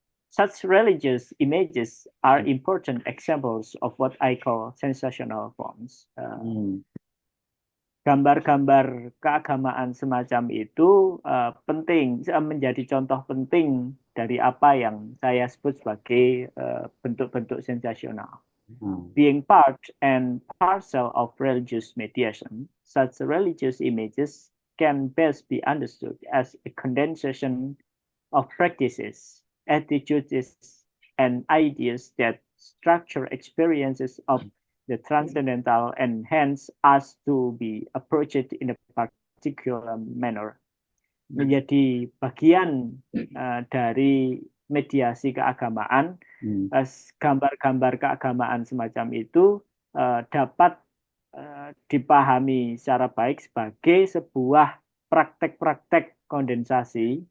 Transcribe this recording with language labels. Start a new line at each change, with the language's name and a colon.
English: Such religious images are important examples of what I call sensational forms. Hmm.
Indonesian: Gambar-gambar keagamaan semacam itu penting, menjadi contoh penting dari apa yang saya sebut sebagai bentuk-bentuk sensasional. Hmm.
English: Being part and parcel of religious mediation, such religious images can best be understood as a condensation of practices, attitudes, and ideas that structure experiences of the transcendental and hence us to be approached in a particular manner.
Indonesian: Menjadi bagian dari mediasi keagamaan, gambar-gambar keagamaan semacam itu dapat dipahami secara baik sebagai sebuah praktek-praktek kondensasi.